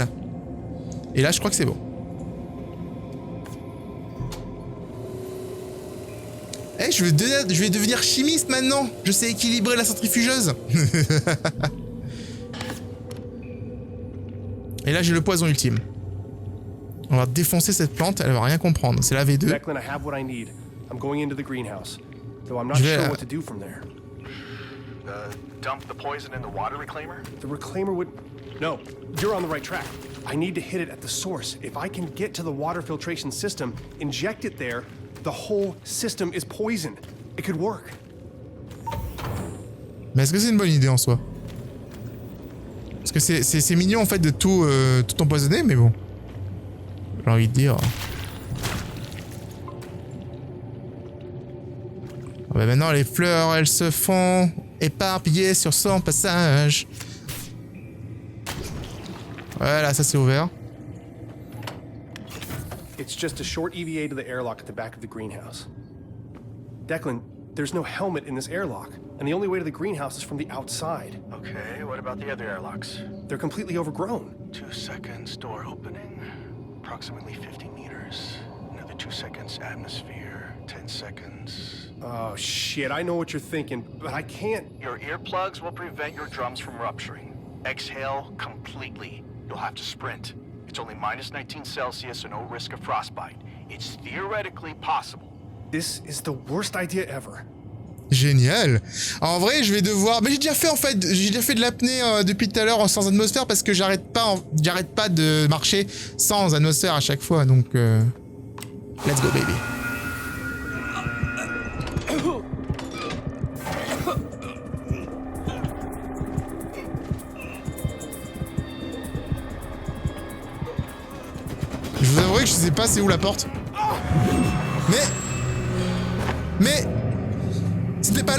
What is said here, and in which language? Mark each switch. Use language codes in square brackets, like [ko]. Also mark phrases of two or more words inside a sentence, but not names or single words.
[fr] Et là je crois que c'est bon. Eh, je vais devenir chimiste maintenant. Je sais équilibrer la centrifugeuse. Et là j'ai le poison ultime. On va défoncer cette plante, elle va rien comprendre. C'est la V2. [en] Declan, I have what I need. I'm going into the greenhouse, though I'm not sure what to do from there. Dump the poison in the water reclaimer? The reclaimer would... No, you're on the right track. I need to hit it at the source. If I can get to the water filtration system, inject it there, the whole system is poisoned. It could work. [fr] Mais est-ce que c'est une bonne idée en soi? Parce que c'est mignon en fait de tout empoisonner, mais bon. J'ai envie de dire... Bah maintenant les fleurs elles se font éparpiller sur son passage. Voilà, ça c'est ouvert. [en] It's just a short EVA to the airlock at the back of the greenhouse. Declan, there's no helmet in this airlock, and the only way to the greenhouse is from the outside. Okay, what about the other airlocks? They're completely overgrown. 2 seconds, door opening. Approximately 50 meters. Another 2 seconds, atmosphere. 10 seconds. Oh shit, I know what you're thinking, but I can't... Your earplugs will prevent your drums from rupturing. Exhale completely. You'll have to sprint. It's only minus 19 Celsius and no risk of frostbite. It's theoretically possible. This is the worst idea ever. [fr] Génial. En vrai, je vais devoir... Mais j'ai déjà fait en fait, j'ai déjà fait de l'apnée depuis tout à l'heure sans atmosphère parce que j'arrête pas de marcher sans atmosphère à chaque fois, donc... [en] Let's go baby. [fr] Je vous avouerai que je sais pas c'est où la porte. Mais... C'était pas là?